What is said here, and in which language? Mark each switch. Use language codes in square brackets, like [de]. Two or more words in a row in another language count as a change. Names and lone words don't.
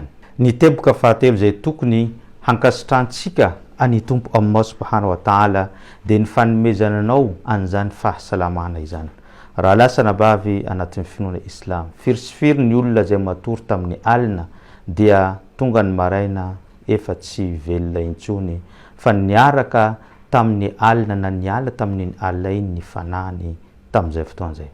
[mg] Ny teboka fahatelo izay tokony hankasitrantsika any tompo Allah [ar] سبحانه وتعالى [mg] dia ny fanomezananao an'izany fahasalamana izany. Raha lasana bavy anatin'ny finoana Islam, firisifiry ny olona izay matory tamin'ny alina dia tonga ny maraina efa tsy velona intsony fa niaraka tamin'ny alina na niala tamin'ny alina iny ny fanany tamin'izay fotoan'izay.